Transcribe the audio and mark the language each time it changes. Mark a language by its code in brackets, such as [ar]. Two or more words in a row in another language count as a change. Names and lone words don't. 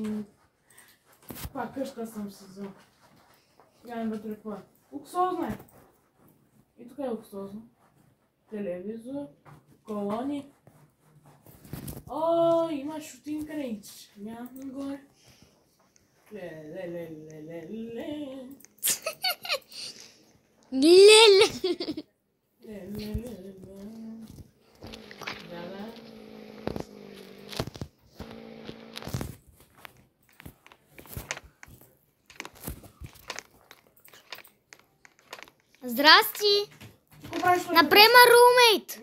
[bg] Пак къща съм си взел. Гледам вътре това. Луксозно е. И тук е луксозно. Телевизор, колони. О, има [en] shooting range. [bg] Нямам горе. Ле-ле-ле-ле-ле-ле. Леле. Ле-ле-ле-ле. Да. Здрасти. Например, румейт.